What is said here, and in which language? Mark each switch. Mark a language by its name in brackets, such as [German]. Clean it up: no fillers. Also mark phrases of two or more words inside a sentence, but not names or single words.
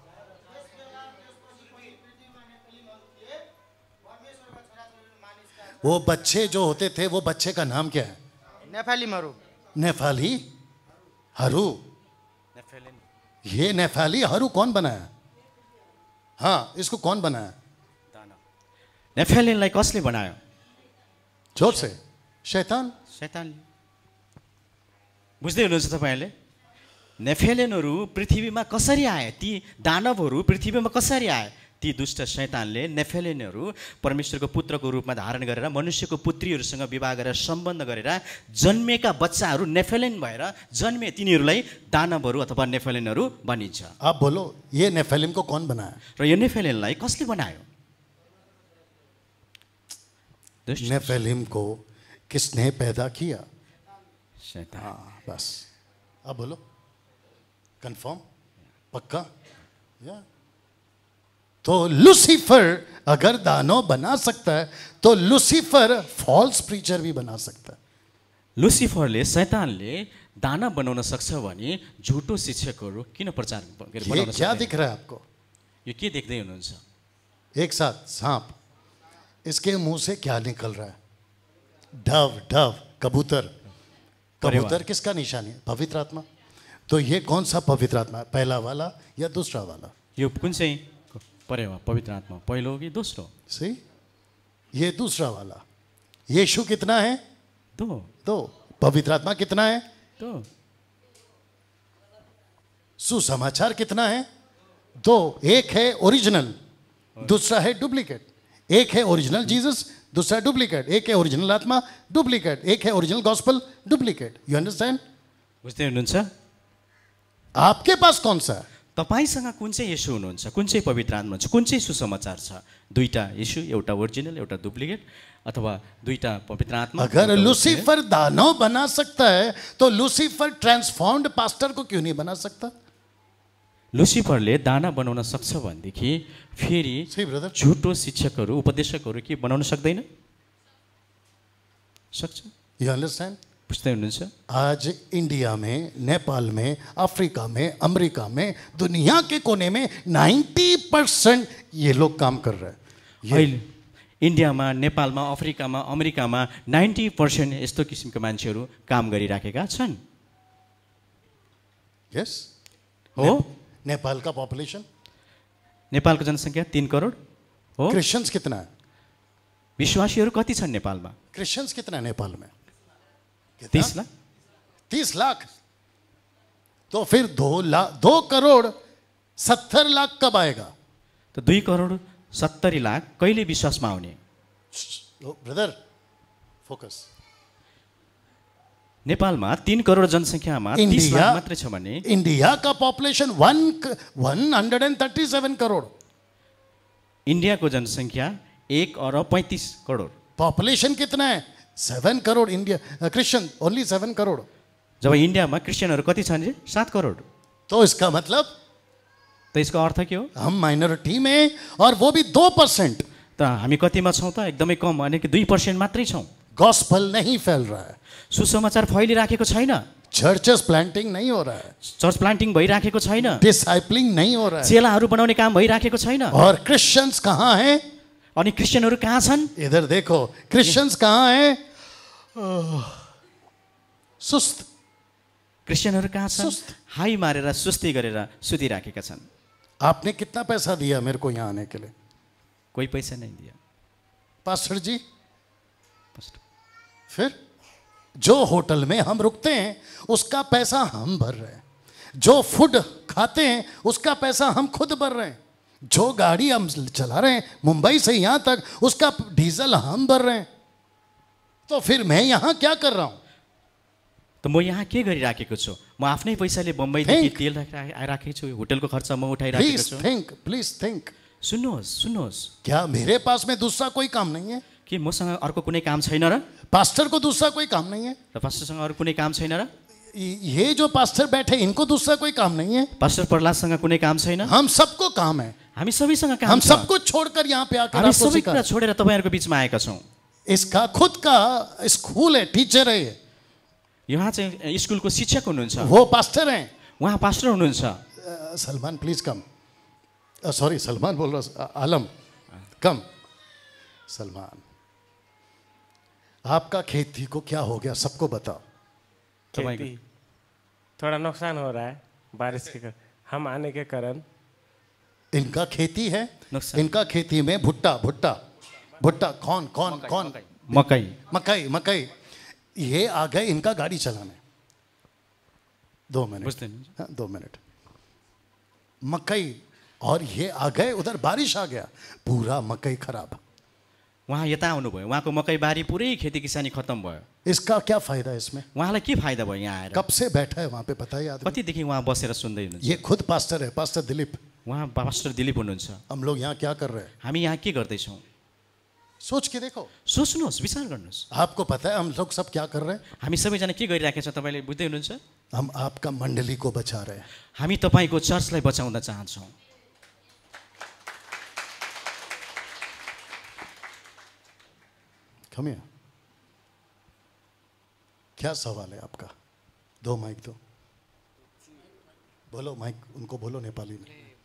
[Hindi] वो बच्चे जो होते थे, वो बच्चे का नाम क्या है? [Nepali] नेफालिमहरू। [Hindi] नेफाली हरू। ये नेफाली हरू कौन बनाया? हाँ, इसको कौन बनाया? [Nepali] नेफेलिनलाई कसले बनायो? [Hindi] जोर से। शैतान। [Nepali] शैतानले। बुझ्दै हुनुहुन्छ तपाईँहरूले? नेफेलिनहरू पृथ्वीमा कसरी आए? ती दानवहरू पृथ्वीमा कसरी आए? ती दुष्ट शैतानले नेफेलिनहरू परमेश्वरको पुत्रको रूपमा धारण गरेर मनुष्यको पुत्रीहरूसँग विवाह गरेर सम्बन्ध गरेर जन्मेका बच्चाहरू नेफेलिन भएर जन्मे, तिनीहरूलाई दानवहरू अथवा नेफेलिनहरू भनिन्छ। [Hindi] आप बोलो, ये नेफेलिम को कौन बनाया? [Nepali] र यो नेफेलिनलाई कसले बनायो? [Hindi] नेफेलिम को किसने पैदा किया? शैतान। हाँ, बस। अब बोलो, कंफर्म, पक्का? या तो लूसीफर अगर दानव बना सकता है, तो लूसीफर [English] false preacher [Hindi] भी बना सकता है। [Nepali] लुसिफरले, शैतानले दानव बनाउन सक्छ भने झुटो शिक्षकहरू किन प्रचार [Hindi] ये क्या दिख रहा है आपको? [Nepali] यो के देख्दै हुनुहुन्छ? [Hindi] एक साथ सांप, इसके मुंह से क्या निकल रहा है? डव। डव कबूतर। कबूतर किसका निशानी है? पवित्र आत्मा। तो ये कौन सा पवित्र आत्मा है? पहला वाला या दूसरा वाला? [Nepali] यो कुन चाहिँ परेवा पवित्र आत्मा, पहिलो कि दोस्रो? [Hindi] सही, ये दूसरा वाला। यीशु कितना है? दो। पवित्र आत्मा कितना है? दो। सुसमाचार कितना है? दो। एक है ओरिजिनल, दूसरा है डुप्लीकेट। एक है [English] original Jesus, [Hindi] दूसरा डुप्लीकेट। एक है ओरिजिनल आत्मा, डुप्लीकेट। एक है [English] original gospel, [Hindi] डुप्लीकेट। [English] You understand? [Nepali] बुझ्दै हुनुहुन्छ? [Hindi] आपके पास कौन सा है? [Nepali] तपाईसँग कुन चाहिँ येशू हुनुहुन्छ, कुन चाहिँ पवित्र आत्मा हुन्छ, कुन चाहिँ सुसमाचार छ? दुईटा येशू, एउटा ओरिजिनल, एउटा डुप्लिकेट, अथवा दुईटा पवित्र आत्मा? [Hindi] अगर लूसीफर दानव बना सकता है, तो लूसीफर [English] transformed pastor [Hindi] को क्यों नहीं बना सकता? [Nepali] लुसिफरले दाना बनाउन सक्छ भनेदेखि फेरि झुटो शिक्षकहरू, उपदेशकहरू के बनाउन सक्दैन? सक्छ। [English] You understand? [Nepali] बुझ्दै हुनुहुन्छ? [Hindi] आज इंडिया में, नेपाल में, अफ्रीका में, अमेरिका में, दुनिया के कोने में 90% ये लोग काम कर रहे हैं। [Nepali] अहिले इन्डियामा, नेपालमा, अफ्रिकामा, अमेरिकामा 90% यस्तो किसिमका मान्छेहरू काम गरिराखेका छन्। यस हो। [Hindi] नेपाल का पॉपुलेशन, [Nepali] नेपालको जनसङ्ख्या 3 करोड हो। [Hindi] क्रिश्चियंस कितना है? [Nepali] विश्वासीहरू कति छन् नेपालमा? [Hindi] क्रिश्चियंस कितना है नेपाल में? 30 लाख। 30 लाख। तो फिर 2 करोड़ 70 लाख कब आएगा? [Nepali] तो 2 करोड 70 लाख कहिले विश्वासमा आउने? [English] Brother focus. [Nepali] नेपालमा 3 करोड जनसङ्ख्यामा 30 लाख मात्रै छ भने [Hindi] इंडिया का पॉपुलेशन 137 करोड़। [Nepali] इन्डियाको जनसङ्ख्या 1 अरब 35 करोड। [Hindi] पॉपुलेशन कितना है? 7 करोड़। [English] India Christian only 7 crore. [Nepali] जब इन्डियामा क्रिश्चियनहरू कति छन्? 7 करोड। [Hindi] तो इसका मतलब, [Nepali] तो इसको अर्थ के हो? [Hindi] हम माइनॉरिटी में, और वो भी 2%। [Nepali] त हामी कतिमा छौँ त? एकदमै कम, भने कि 2% मात्रै छौँ। [Hindi] गॉस्पेल नहीं फैल रहा है, [Nepali] सुसमाचार फैलिराखेको छैन। [English] churches planting [Hindi] नहीं हो रहा है, [English] church planting [Nepali] भइराखेको छैन। [Hindi] डिसाइपलिंग नहीं हो रहा है, [Nepali] चेलाहरू बनाउने काम भइराखेको छैन। [Hindi] और क्रिश्चियंस कहाँ हैं? [Nepali] अनि क्रिश्चियनहरू कहाँ छन्? [Hindi] इधर देखो, क्रिश्चियंस कहाँ हैं? [Nepali] सुस्त। क्रिस्चियनहरू कहाँ छन्? हाई मारेर सुस्ती गरेर सुतिराखेका छन्। [Hindi] आपने कितना पैसा दिया मेरे को यहाँ आने के लिए? कोई पैसा नहीं दिया पास्टर जी। पास्टर। फिर जो होटल में हम रुकते हैं उसका पैसा हम भर रहे हैं, जो फूड खाते हैं उसका पैसा हम खुद भर रहे हैं, जो गाड़ी हम चला रहे हैं मुंबई से यहाँ तक उसका डीजल हम भर रहे हैं। तो फिर मैं यहाँ क्या कर रहा हूँ? [Nepali] त म यहाँ के गरिराखेको छु? म आफ्नै पैसाले बम्बईदेखि तेल राखेको छु, होटलको खर्च म उठाइराखेको छु। [English] Please think. [Nepali] सुन्नुहोस्, [Hindi] क्या मेरे पास में दूसरा कोई काम नहीं है? [Nepali] कि मसँग अर्को कुनै काम छैन र? [Hindi] पास्टर को दूसरा कोई काम नहीं है? [Nepali] र पास्टरसँग अरू कुनै काम छैन र? [Hindi] ये जो पास्टर बैठे इनको दूसरा कोई काम नहीं है? [Nepali] पास्टर प्रहलादसँग कुनै काम छैन? [Hindi] हम सबको काम है। [Nepali] हामी सबैसँग काम छ। [Hindi] हम सब कुछ छोड़कर यहाँ पे आकर [Nepali] हामी सबै कुरा छोडेर तपाईहरुको बीचमा आएका छौं। [Hindi] इसका खुद का स्कूल है, टीचर है ये। [Nepali] यहाँ चाहिँ स्कुलको शिक्षक हुनुहुन्छ, [Hindi] वो पास्टर हैं, [Nepali] उहाँ पास्टर हुनुहुन्छ। [English] Salman please come. [Hindi] सॉरी सलमान बोल रहा, आलम कम। सलमान, आपका खेती को क्या हो गया सबको बताओ। खेती थोड़ा नुकसान हो रहा है बारिश के कारण, हम आने के कारण। इनका खेती है, इनका खेती में भुट्टा भुट्टा भुट्टा कौन कौन कौन मकई मकई मकई। ये आ गए इनका गाड़ी चलाने। 2 मिनट, 2 मिनट। मकई और ये आ गए उधर, बारिश आ गया, पूरा मकई खराब। [Nepali] उहाँ यता आउनुभयो, उहाँको मकै बारी पुरै खेती किसानी खत्म भयो। [Hindi] इसका क्या फायदा इसमें? [Nepali] उहाँलाई के फाइदा भयो यहाँ आएर? [Hindi] कब से बैठा है वहाँ पे बताइए आदमी? [Nepali] कतिदेखि उहाँ बसेर सुन्दै हुनुहुन्छ? [Hindi] ये खुद पास्टर है, पास्टर दिलीप। [Nepali] उहाँ पास्टर दिलीप हुनुहुन्छ। [Hindi] हम लोग यहाँ क्या कर रहे हैं? [Nepali] हामी यहाँ के गर्दैछौँ? [Hindi] सोच के देखो, [Nepali] सोच्नुहोस्, विचार गर्नुहोस्। [Hindi] आपको पता है हम लोग सब क्या कर रहे हैं? [Nepali] हामी सबैजना के गरिराखेका छौँ तपाईँले बुझ्दै हुनुहुन्छ? [Hindi] हम आपका मण्डली को बचा रहे हैं। [Nepali] हामी तपाईँको चर्चलाई बचाउन चाहन्छौँ। [English] Come here. [Hindi] क्या सवाल है आपका? 2 माइक दो, बोलो माइक उनको बोलो नेपाली में।